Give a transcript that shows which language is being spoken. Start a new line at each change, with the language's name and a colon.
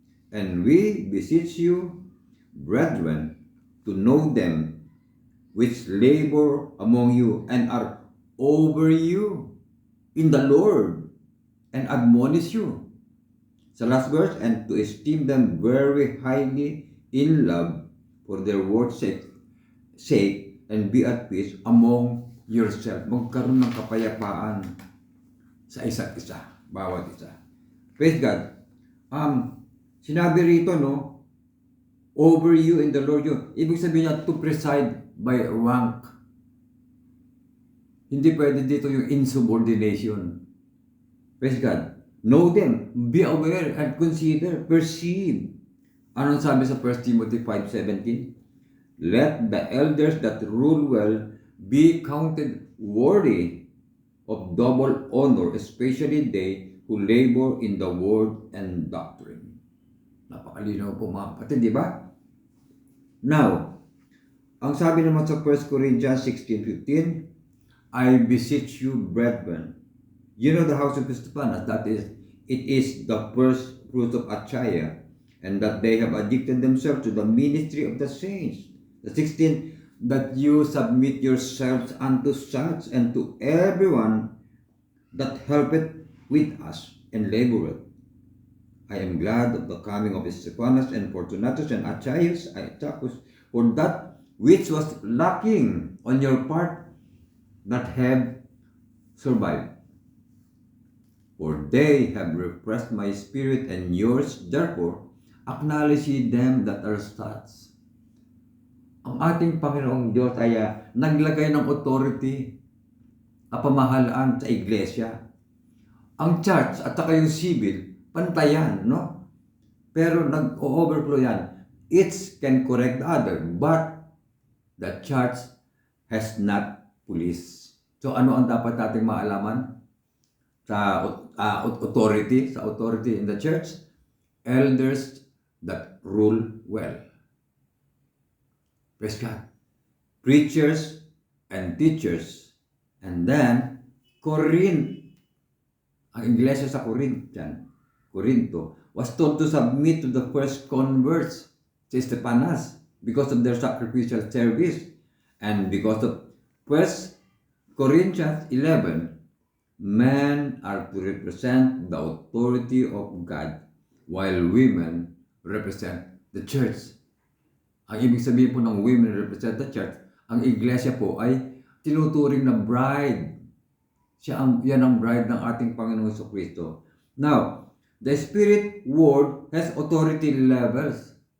English: And we beseech you, brethren, to know them which labor among you and are over you in the Lord, and admonish you. Sa last verse, and to esteem them very highly in love for their word's sake, and be at peace among yourself.
Filipino: Magkaroon ng kapayapaan sa isa't isa, bawat isa.
English: Praise God.
Filipino: Sinabi rito, no,
English: over you in the Lord you.
Filipino: Ibig sabihin niya,
English: to preside by rank.
Filipino: Hindi pwede dito yung insubordination.
English: Praise God. Know them, be aware and consider, perceive.
Filipino: Anong sabi sa
English: 1 Timothy 5:17? Let the elders that rule well be counted worthy of double honor, especially they who labor in the word and doctrine.
Filipino: Napakalinaw po mga kapatid, di ba?
English: Now,
Filipino: ang sabi naman sa
English: 1 Corinthians 16:15, I beseech you, brethren. You know the house of Stephanas, that is, it is the first fruit of Achaia, and that they have addicted themselves to the ministry of the saints. The 16, that you submit yourselves unto such, and to everyone that helpeth with us and laboreth. I am glad of the coming of Stephanas and Fortunatus and Achaeus, for that which was lacking on your part, that have survived. For they have refreshed my spirit and yours, therefore, acknowledge ye them that are such.
Filipino: Ang ating Panginoong Diyos ay naglagay ng authority at pamahalaan sa iglesia. Ang church at saka yung civil, pantayan, no? Pero nag-overflow yan.
English: Each can correct the other, but the church has not police.
Filipino: So ano ang dapat nating maalaman?
English: Sa authority in the church, elders that rule well. Praise God. Preachers and teachers. And then, Corinth.
Filipino: Ang iglesia sa Corinto,
English: was told to submit to the first converts, si Stephanas, because of their sacrificial service. And because of 1 Corinthians 11, men are to represent the authority of God, while women represent the church.
Filipino: Ang ibig sabihin po ng
English: women represent the church,
Filipino: ang iglesia po ay tinuturing na bride. Yan ang bride ng ating Panginoong Jesucristo.
English: Now, the Spirit Word has authority levels.